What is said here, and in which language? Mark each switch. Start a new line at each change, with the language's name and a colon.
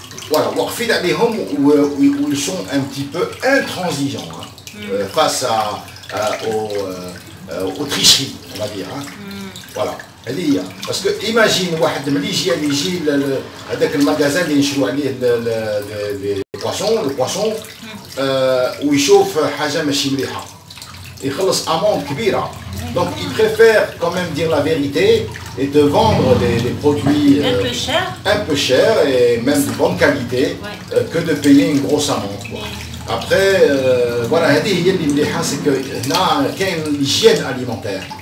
French: voilà, où ils sont un petit peu intransigeants hein, face aux tricheries, on va dire. Hein. Voilà. Parce que imagine
Arabic: واحد ملي يجي هذاك المغازان اللي نشرو عليه البواسون ويشوف حاجه ماشي مليحه يخلص اموند كبيره.
French: Donc ils préfèrent quand même dire la vérité et te vendre des produits un peu chers et même de bonne qualité que de payer une grosse amende. Après voilà
Arabic: هذه هي اللي مليحه
French: سي كو
Arabic: هنا كاين
French: l'hygiène alimentaire.